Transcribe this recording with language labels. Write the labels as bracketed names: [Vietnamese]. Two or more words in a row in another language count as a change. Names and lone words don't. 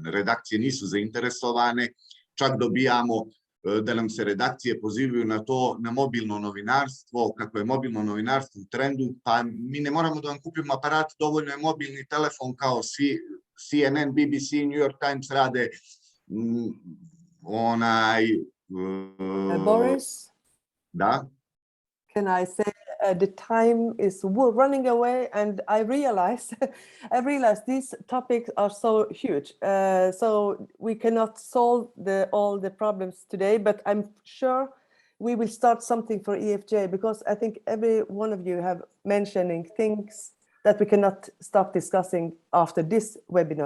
[Serbian] Redakcije nisu zainteresovane, čak dobijamo da nam se redakcije pozivaju na to, na mobilno novinarstvo, kako je mobilno novinarstvo u trendu, pa mi ne moramo da vam kupimo aparat, dovoljno je mobilni telefon kao CNN, BBC, New York Times rade. Boris? Da? [English] Can I say the time is running away, and I realize these topics are so huge, so we cannot solve all the problems today, but I'm sure we will start something for EFJ, because I think every one of you have mentioning things that we cannot stop discussing after this webinar.